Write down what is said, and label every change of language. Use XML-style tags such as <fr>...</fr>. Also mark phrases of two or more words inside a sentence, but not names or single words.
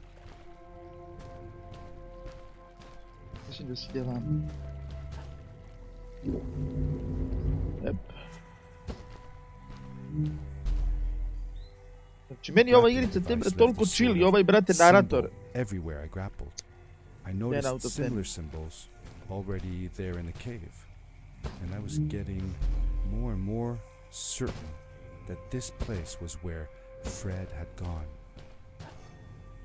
<hr>Mislim da se ide vam. Jep. Znači, meni ova igrica toliko chill i ovaj, brate, narator.</hr> <en>Everywhere I grappled, I noticed similar symbols already there in the cave, and I was getting more and more certain that this place was where Fred had gone.</en>